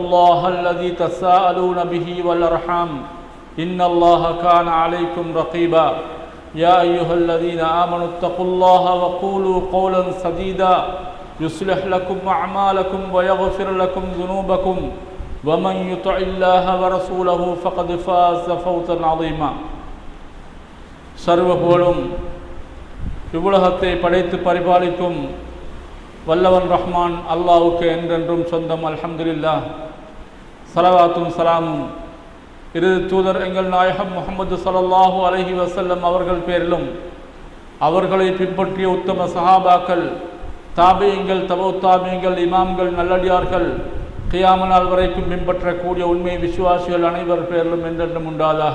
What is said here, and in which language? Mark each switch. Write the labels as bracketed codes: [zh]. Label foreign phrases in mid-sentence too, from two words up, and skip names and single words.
[ar] الله الذي تساءلون به والأرحام إن الله كان عليكم رقيبا يا أيها الذين آمنوا اتقوا الله وقولوا قولا سديدا يصلح لكم أعمالكم ويغفر لكم ذنوبكم ومن يطع الله ورسوله فقد فاز فوزا عظيما [ta] சர்வ புகழும் இவ்வுலகத்தை படைத்து பரிபாலிக்கும் வல்லவன் ரஹ்மான் அல்லாஹ்வுக்கு என்றென்றும் சொந்தம். [ar] அல்ஹம்துலில்லாஹ். [ta] ஸலவாத்தும் ஸலாமும் இறுதி தூதர் எங்கள் நாயகம் முஹம்மது [ar] صلى الله عليه وسلم [ta] அவர்கள் பேரிலும் அவர்களை பின்பற்றிய உத்தம சஹாபாக்கள், தாபியீங்கள், தபூ தாபியீங்கள், இமாம்கள், நல்லடியார்கள், கியாம நாள் வரைக்கும் பின்பற்றக்கூடிய உண்மை விசுவாசிகள் அனைவர் பேரிலும் என்றென்றும் உண்டாதாக.